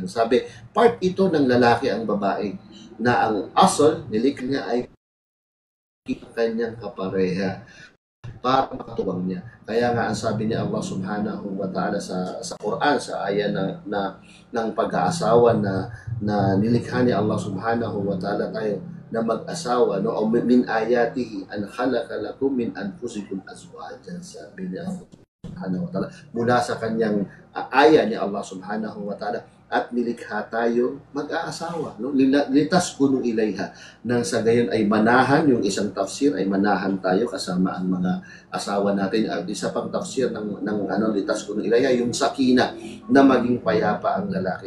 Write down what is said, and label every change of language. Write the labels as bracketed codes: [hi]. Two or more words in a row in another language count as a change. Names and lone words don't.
[tl] Sabi, part ito ng lalaki ang babae na ang asol, nilikha niya ay kanyang kapareha para makatuwang niya. Kaya nga ang sabi ni [ar] الله سبحانه وتعالى [tl] sa Quran, sa aya ng pag-aasawa na nilikha ni [ar] الله سبحانه وتعالى [tl] tayo na mag-asawa, no? [ar] ومن آياته أن خلق لكم من أنفسكم أزواجا, [tl] sabi ni [ar] الله سبحانه وتعالى [tl] mula sa kanyang aya ni [ar] الله سبحانه وتعالى, [tl] at nilikha tayo mag-aasawa, no? [ar] لتسكنوا إليها, [tl] nang sa gayon ay manahan, yung isang tafsir ay manahan tayo kasama ang mga asawa natin. At isa pang tafsir ng [ar] لتسكنوا إليها, [tl] yung sakina, na maging payapa ang lalaki.